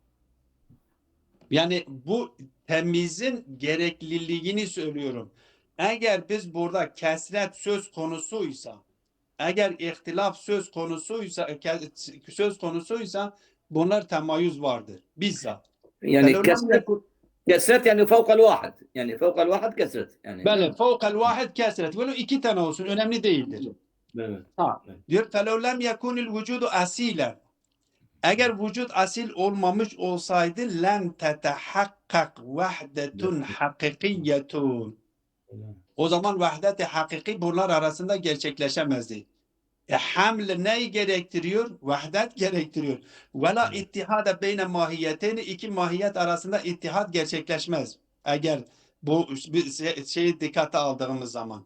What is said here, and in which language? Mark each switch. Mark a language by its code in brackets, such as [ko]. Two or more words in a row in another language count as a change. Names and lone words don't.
[tr] Yani bu temizin gerekliliğini söylüyorum. Eğer biz burada kesret söz konusuysa, eğer ihtilaf söz konusuysa bunlar temayüz vardır. Bizzat. [ar] يعني فلو لم كسرت يكن كسرت يعني فوق الواحد. يعني فوق الواحد كسرت. [tr] Yani. [ar] بل فوق الواحد كثرة. [tr] Böyle iki tane olsun. Önemli değildir. بله. Ha. Diyor [ar] فَلَوْ لَمْ يَكُنِ الْوُجُودُ أَسِيلًا. [tr] Eğer vücut asil olmamış olsaydı [ar] لَنْ تَتَحَقَّقْ وَحْدَةٌ حَقِقِيَّةٌ. [tr] O zaman vahdet-i hakiki bunlar arasında gerçekleşemezdi. Haml neyi gerektiriyor? Vahdet gerektiriyor. [ar] ولا اتحاد بين ماهيتين [tr] iki mahiyet arasında ittihad gerçekleşmez. Eğer bu şeyi dikkate aldığımız zaman.